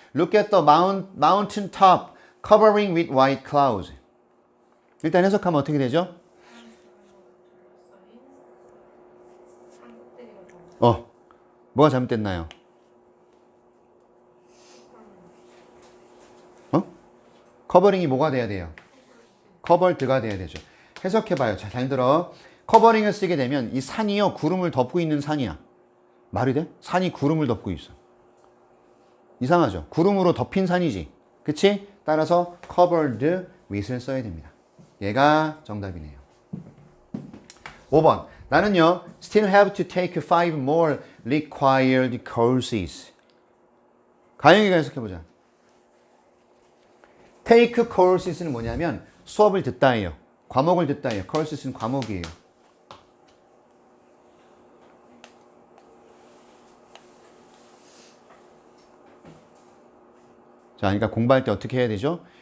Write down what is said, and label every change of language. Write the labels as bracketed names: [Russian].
[English] Look at the mountain top covering with white clouds. [Korean] 일단 해석하면 어떻게 되죠? 뭐가 잘못됐나요? 커버링이 뭐가 돼야 돼요? 커버드가 돼야 되죠. 해석해봐요. 잘 들어. 커버링을 쓰게 되면 이 산이요, 구름을 덮고 있는 산이야. 말이 돼? 산이 구름을 덮고 있어. 이상하죠? 구름으로 덮인 산이지. 그치? 따라서 [English] covered with [Korean] 을 써야 됩니다. 얘가 정답이네요. 5번. 나는요, [English] still have to take 5 more required courses. [Korean] 가영이가 해석해보자. take courses는 뭐냐면 수업을 듣다예요. 과목을 듣다예요. courses는 과목이에요. 자, 그러니까 공부할 때 어떻게 해야 되죠?